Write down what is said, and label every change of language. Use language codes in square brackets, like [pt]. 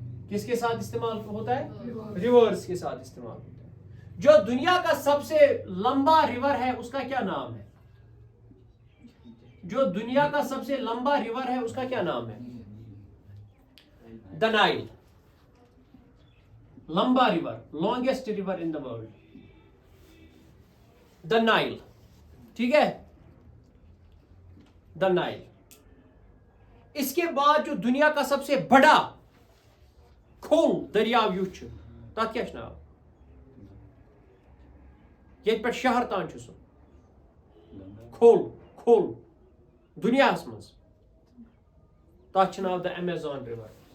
[ur] کس کے ساتھ استعمال ہوتا ہے؟ ریورس کے ساتھ استعمال ہوتا ہے. جو دنیا کا سب سے لمبا ریور ہے اس کا کیا نام ہے؟ جو دنیا کا سب سے لمبا ریور ہے اس کا کیا نام ہے؟ دا نائل. [en] لمبا river, longest river in the world, the Nile. [ur] ٹھیک ہے, دا نائل. اس کے بعد جو دنیا کا سب سے بڑا [ks] کھول دریاو یُس چھُ تتھ کیاہ چھُ ناو؟ ییٚتہِ پٮ۪ٹھ شہر تام چھُ سُہ کھول دُنیاہس منٛز, تتھ چھُ ناو دا ایمیزان رِور.